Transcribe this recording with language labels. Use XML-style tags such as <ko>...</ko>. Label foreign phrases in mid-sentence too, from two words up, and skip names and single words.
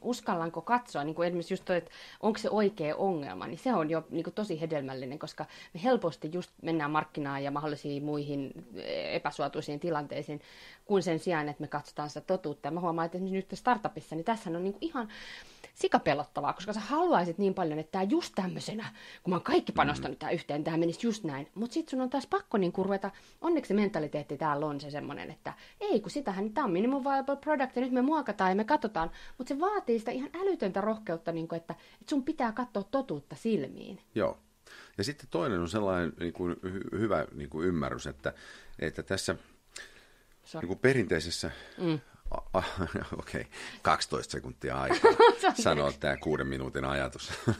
<fi>Uskallanko katsoa, niin kuin esimerkiksi just toi, että onko se oikea ongelma, niin se on jo niin kuin tosi hedelmällinen, koska me helposti just mennään markkinaan ja mahdollisiin muihin epäsuotuisiin tilanteisiin, kuin sen sijaan, että me katsotaan sitä totuutta. Ja mä huomaan, että esimerkiksi nyt startupissa, niin tässä on niin kuin ihan sikapelottavaa, koska sä haluaisit niin paljon, että tämä just tämmöisenä, kun mä oon kaikki panostanut tää yhteen, tämä menisi just näin. Mutta sitten sun on taas pakko niin ruveta, onneksi se mentaliteetti täällä on se semmoinen, että ei kun sitähän, tämä on</fi> <en>minimum viable product</en> <fi>ja nyt me muokataan ja me katsotaan. Mutta se vaatii sitä ihan älytöntä rohkeutta, niin kuin, että sun pitää katsoa totuutta silmiin. Joo. Ja sitten toinen on sellainen niin kuin, hyvä niin kuin ymmärrys, että tässä niin kuin perinteisessä... Okei, 12 sekuntia aikaa sanoa tämä 6 minuutin ajatus.</fi>